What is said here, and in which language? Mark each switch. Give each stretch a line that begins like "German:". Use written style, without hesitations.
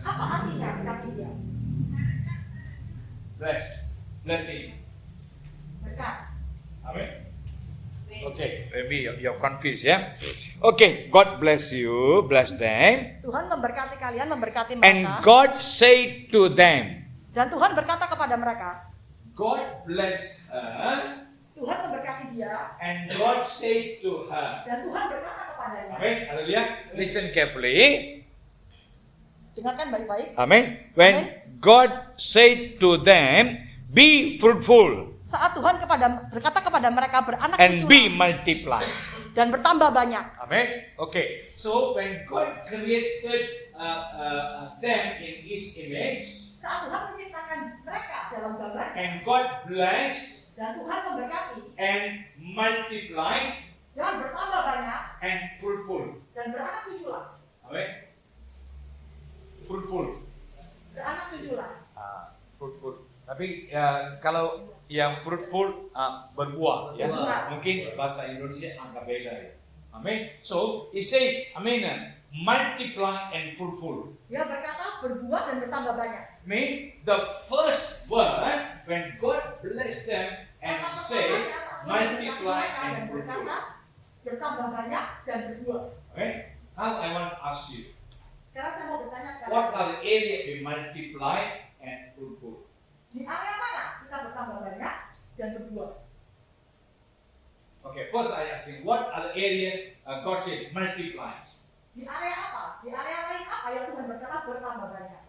Indonesian: Apa artinya berkati dia?
English: Bless. Blessing.
Indonesian: Berkat. Amen.
English: Okay, maybe you're confused, yeah? Okay, God bless you, bless them.
Indonesian: Tuhan memberkati kalian, memberkati
English: And
Indonesian: mereka.
English: God said to them,
Indonesian: Dan Tuhan berkata kepada mereka,
English: God blessed her,
Indonesian: Tuhan memberkati dia,
English: and God said to her.
Indonesian: dan Tuhan berkata kepadanya.
English: Amen. Hallelujah. Listen carefully.
Indonesian: Dengarkan baik-baik. Amen.
English: When God said to them, be fruitful
Indonesian: Saat Tuhan berkata kepada mereka beranak
English: and be
Indonesian: cuculah
English: multiply.
Indonesian: dan bertambah banyak. Amen. Okay.
English: So when God created them in His image,
Indonesian: Saat Tuhan menciptakan mereka dalam gambar
English: and God blessed
Indonesian: dan Tuhan memberkati
English: and multiply
Indonesian: dan bertambah banyak
English: and fruitful.
Indonesian: dan beranak cuculah.
English: Amen. Fruitful.
Indonesian: Beranak cuculah. Fruitful. Tapi kalau yang fruitful berbuah ya. Berbuah. Mungkin bahasa Indonesia agak beda ya.
English: Amen. So he say, amen. Multiply and fruitful.
Indonesian: Dia berkata berbuah dan bertambah banyak.
English: Mean the first word when God bless them and say multiply and fruitful.
Indonesian: Bertambah banyak dan berbuah.
English: Okay. Now I want to ask you,
Indonesian: Sekarang saya mau bertanya kepada
English: what are the area we multiply and fruitful?
Indonesian: di area mana kita bertambah banyak dan berbuah?
English: Okay, first I ask you, what are the area God said multiply?
Indonesian: Di area apa? Di area lain apa yang Tuhan berkata bertambah banyak?